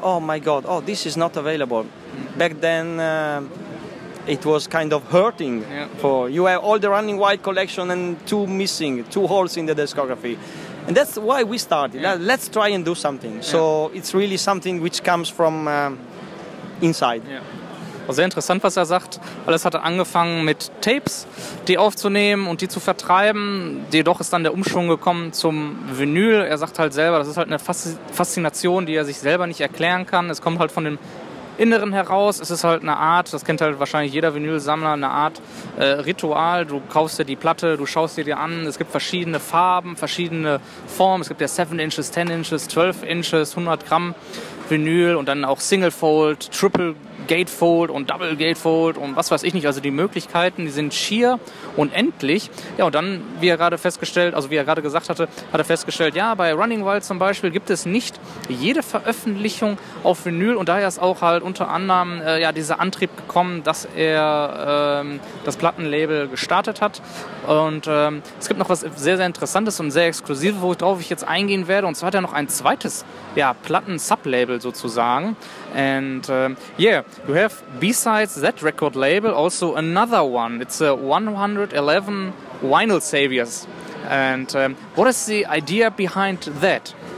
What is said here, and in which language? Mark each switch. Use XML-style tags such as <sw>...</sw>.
<en>Oh my God, oh, this is not available. Back then, it was kind of hurting. For you have all the Running Wild collection and two holes in the discography. And that's why we started. Let's try and do something. So it's really something which comes from inside.</en> <de>Also sehr interessant, was er sagt. Alles hatte angefangen mit Tapes, die aufzunehmen und die zu vertreiben. Jedoch ist dann der Umschwung gekommen zum Vinyl. Er sagt halt selber, das ist halt eine Faszination, die er sich selber nicht erklären kann. Es kommt halt von dem Inneren heraus. Es ist halt eine Art, das kennt halt wahrscheinlich jeder Vinylsammler, eine Art Ritual. Du kaufst dir die Platte, du schaust dir die an. Es gibt verschiedene Farben, verschiedene Formen. Es gibt ja 7 Inches, 10 Inches, 12 Inches, 100 Gramm Vinyl und dann auch Single Fold, Triple Gatefold und Double Gatefold und was weiß ich nicht. Also die Möglichkeiten, die sind schier unendlich. Ja, und dann, wie er gerade gesagt hatte, hat er festgestellt, ja, bei Running Wild zum Beispiel gibt es nicht jede Veröffentlichung auf Vinyl, und daher ist auch halt unter anderem dieser Antrieb gekommen, dass er das Plattenlabel gestartet hat. Und es gibt noch was sehr, sehr Interessantes und sehr Exklusives, worauf ich jetzt eingehen werde. Und zwar hat er noch ein zweites Platten-Sublabel sozusagen.</de> <en>And you have, besides that record label, also another one. It's a 111 Vinyl Saviours. And what is the idea behind that?</en>